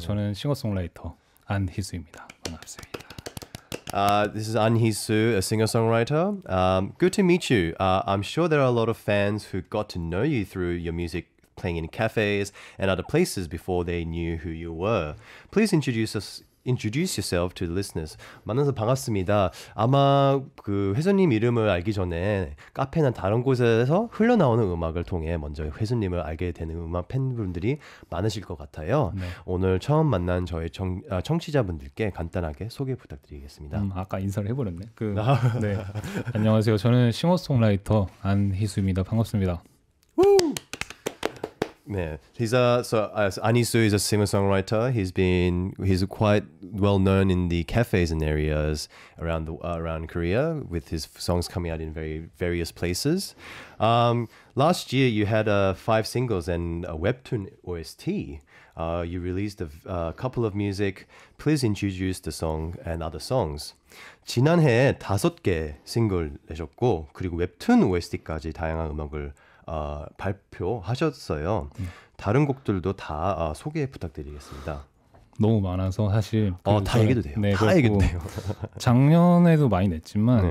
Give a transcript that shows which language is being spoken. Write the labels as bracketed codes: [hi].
[ko] 저는 싱어송라이터 안희수입니다. 반갑습니다. [en] This is Anhisu, a singer-songwriter. Good to meet you. I'm sure there are a lot of fans who got to know you through your music playing in cafes and other places before they knew who you were. Please introduce yourself to the listeners. [ko] 만나서 반갑습니다. 아마 그 회수님 이름을 알기 전에 카페나 다른 곳에서 흘러나오는 음악을 통해 먼저 회수님을 알게 되는 음악 팬분들이 많으실 것 같아요. 네. 오늘 처음 만난 저희 청취자분들께 간단하게 소개 부탁드리겠습니다. 아까 인사를 해버렸네. 네. 안녕하세요. 저는 싱어송라이터 안희수입니다. 반갑습니다. [en] Yeah, Anisu is a singer-songwriter. He's quite well known in the cafes and areas around Korea, with his songs coming out in various places. Last year, you had 5 singles and a webtoon OST. You released a couple of music. Please introduce the song and other songs. [ko] 지난해 5개 싱글 내셨고 그리고 웹툰 OST까지 다양한 음악을 발표하셨어요. 다른 곡들도 다 소개 부탁드리겠습니다. 너무 많아서 사실 다 얘기도 돼요. 네, 다 얘기도 돼요. 작년에도 많이 냈지만